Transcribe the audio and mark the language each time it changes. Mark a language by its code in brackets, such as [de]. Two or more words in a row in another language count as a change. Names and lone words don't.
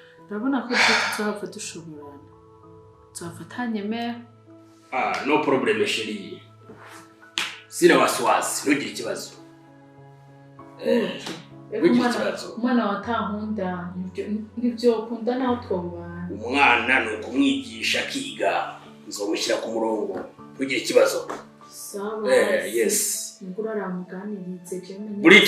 [rn] urabona ko tuzohava dushoborana tuzafatanye mère. [en] No problem [sw] chérie. Sina wasiwasi, [rn] ntugire ikibazo. Umwana watankunda nivyo ukunda naho twobana. Umwana nukumwigisha akiga nzomushyira ku murongo. Ntugire ikibazo. [sw] Sawa. Yes. [rn] Ngura ramuganirize je menye.